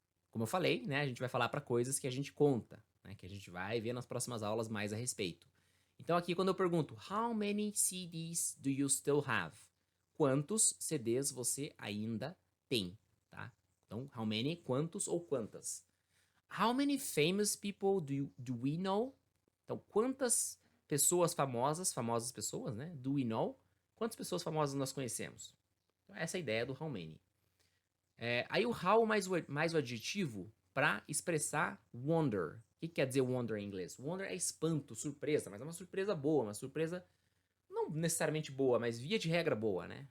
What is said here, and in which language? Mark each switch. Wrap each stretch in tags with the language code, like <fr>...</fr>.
<pt>Como eu falei, né, a gente vai falar para coisas que a gente conta, né, que a gente vai ver nas próximas aulas mais a respeito. Então aqui quando eu pergunto</pt> <en>how many CDs do you still have?</en> <pt>Quantos CDs você ainda tem, tá? Então how many, quantos ou quantas?</pt> <en>How many famous people do we know?</en> <pt>Então quantas pessoas famosas pessoas, né?</pt> <en>Do we know?</en> <pt>Quantas pessoas famosas nós conhecemos? Então, essa é a ideia do how many. Aí o how mais o adjetivo para expressar wonder. O que quer dizer wonder em inglês? Wonder é espanto, surpresa, mas é uma surpresa boa, uma surpresa não necessariamente boa, mas via de regra boa, né?</pt>